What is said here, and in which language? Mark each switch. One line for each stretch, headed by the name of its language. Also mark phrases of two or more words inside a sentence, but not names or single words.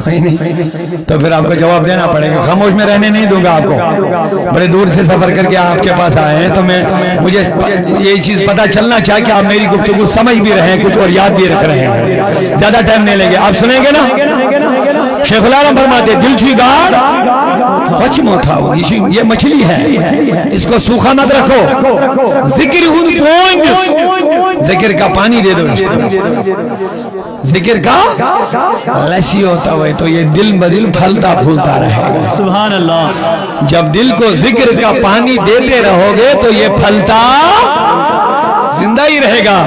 Urdu: کوئی نہیں تو پھر آپ کو جواب دینا پڑے گا. خاموش میں رہنے نہیں دوں گا آپ کو. بڑے دور سے سفر کر کے آپ کے پاس آئے ہیں تو مجھے یہ چیز پتا چلنا چاہیے کہ آپ میری گفتگو سمجھ بھی رہے ہیں کچھ اور یاد بھی رکھ رہے ہیں. زیادہ ٹائم نہیں لیں گے, آپ سنیں گے نا. شیخ العالم فرماتے
Kashmiri: دل چھی گاڑ خچمو تھا,
Urdu: یہ مچھلی ہے, اس کو سوکھا مت رکھو. ذکر ہوں پونج, ذکر کا پانی دے دو اس کو. ذکر کا لسی ہوتا ہوئے تو یہ دل بدل پھلتا پھولتا رہے گا.
Arabic: سبحان اللہ.
Urdu: جب دل کو ذکر کا پانی دیتے رہو گے تو یہ پھلتا زندہ ہی رہے گا.